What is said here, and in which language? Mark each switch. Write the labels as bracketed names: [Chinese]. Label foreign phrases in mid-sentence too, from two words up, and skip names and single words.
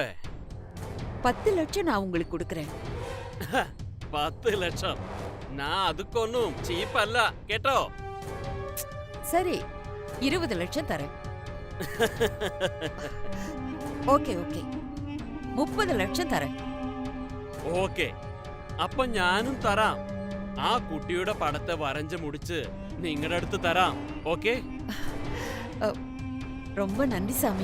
[Tamil] 10 லட்சம் நான் உங்களுக்கு கொடுக்கறேன். 10 லட்சம்? நான் அதுக்கு ஒன்னும் சீப் [Malayalam] അല്ല കേട്ടോ. [Tamil] சரி, 20 லட்சம் தரேன். ஓகே ஓகே, 30 லட்சம் தரேன். [Malayalam] ഓക്കെ, അപ്പൊ ഞാനും തരാം. ആ കുട്ടിയുടെ പടത്തെ വരഞ്ഞു മുടിച്ച് നിങ്ങളുടെ അടുത്ത് തരാം. ഓക്കെ, [Tamil] ரொம்ப நன்றி சாமி.